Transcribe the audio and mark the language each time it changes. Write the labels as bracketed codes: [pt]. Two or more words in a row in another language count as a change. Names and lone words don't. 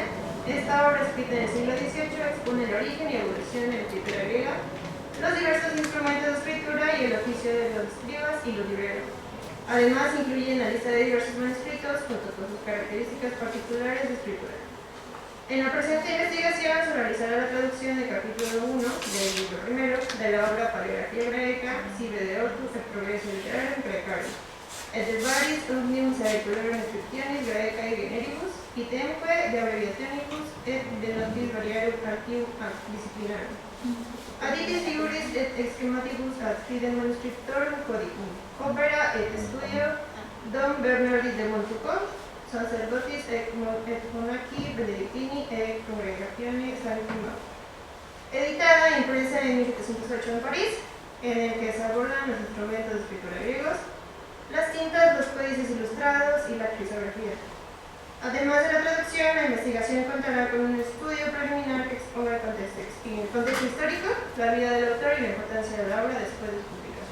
[es] Esta obra, escrita en el siglo XVIII, expone el origen y evolución de la escritura griega, los diversos instrumentos de escritura y el oficio de los escribas y los libreros. Además, incluye una lista de diversos manuscritos junto con sus características particulares de escritura. En la presente investigación se realizará la traducción del capítulo 1 del libro primero de la obra Paleografía Graeca, Sibre de Ortus, el Progreso Literario en Graecario, et de varis omnium saeculorum inscriptionis Graecae generibus, itemque de abreviationibus et de notis variarum archium disciplinarum. Aditis figuris et exchematibus ad fidem manuscriptorum codicum. Opera et studio Dom Bernardis de Montfaucon, sacerdotis et monaci benedictini et congregazione Sancti Mauro. Editada e impresa en 1708 en París, en el que se abordan los instrumentos de escritura griegos, las tintas, los códices ilustrados y la crisografía. Además de la traducción, la investigación contará con un estudio preliminar que exponga el contexto histórico, la vida del autor y la importancia de la obra después de su publicación.